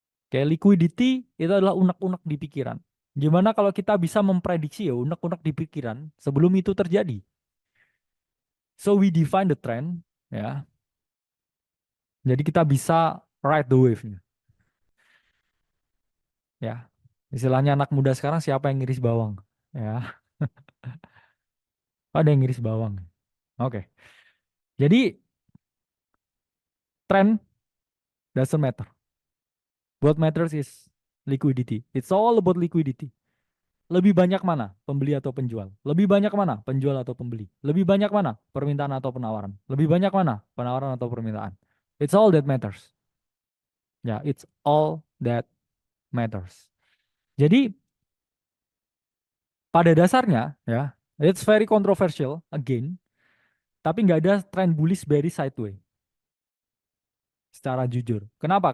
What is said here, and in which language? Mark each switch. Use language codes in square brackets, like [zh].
[id] Kayak liquidity itu adalah unek-unek di pikiran. Gimana kalau kita bisa memprediksi ya unek-unek di pikiran sebelum itu terjadi? [en] So we define the trend, ya. [id] Jadi kita bisa [en] ride the wave-nya, ya. [id] Istilahnya anak muda sekarang siapa yang ngiris bawang, ya. Ada yang ngiris bawang. Oke. [en] Jadi trend doesn't matter. What matters is liquidity. It's all about liquidity. [id] Lebih banyak mana pembeli atau penjual? Lebih banyak mana penjual atau pembeli? Lebih banyak mana permintaan atau penawaran? Lebih banyak mana penawaran atau permintaan? [en] It's all that matters. [id] Ya, [en] it's all that matters. [id] Jadi pada dasarnya ya, [en] it's very controversial again, [id] tapi nggak ada trend bullish bearish sideways secara jujur. Kenapa?